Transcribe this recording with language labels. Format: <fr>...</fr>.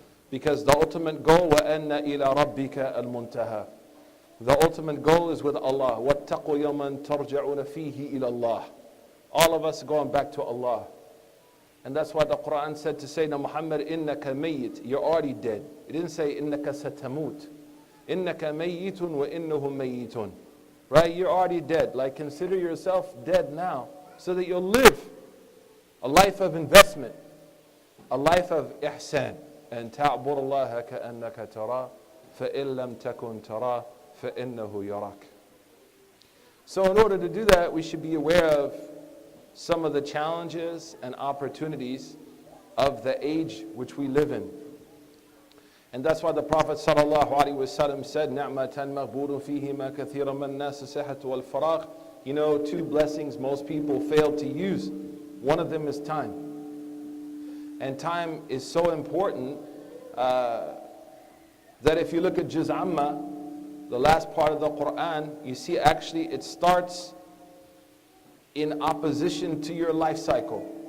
<en>Because the ultimate goal,</en> <ar>وَأَنَّ إِلَى رَبِّكَ الْمُنْتَهَى,</ar> <en>the ultimate goal is with Allah.</en> <ar>وَاتَّقُوا يَوْمًا تَرْجَعُونَ فِيهِ إِلَى اللَّهِ.</ar> <en>All of us going back to Allah. And that's why the Quran said to Sayyidina Muhammad,</en> <ar>إِنَّكَ مَيِّت,</ar> <en>you're already dead. It didn't say</en> <ar>إِنَّكَ سَتَمُوت. إِنَّكَ مَيِّتٌ وَإِنَّهُمْ مَيِّتٌ.</ar> <en>right? You're already dead. Like, consider yourself dead now so that you'll live a life of investment, a life of ihsan.</en> <ar>أن تعبد الله كأنك تراه فإن لم تكن تراه فإنه يراك.</ar> <en>So in order to do that, we should be aware of some of the challenges and opportunities of the age which we live in. And that's why the Prophet ﷺ said,</en> <ar>نِعْمَةً مَغْبُورٌ فِيهِمَا كَثِيرًا مَنْ النَّاسِ الصِّحَّةُ وَالْفَرَاغُ.</ar> <en>You know, two blessings most people fail to use. One of them is time. And time is so important that if you look at Juz Amma, the last part of the Quran, you see actually it starts in opposition to your life cycle.</en>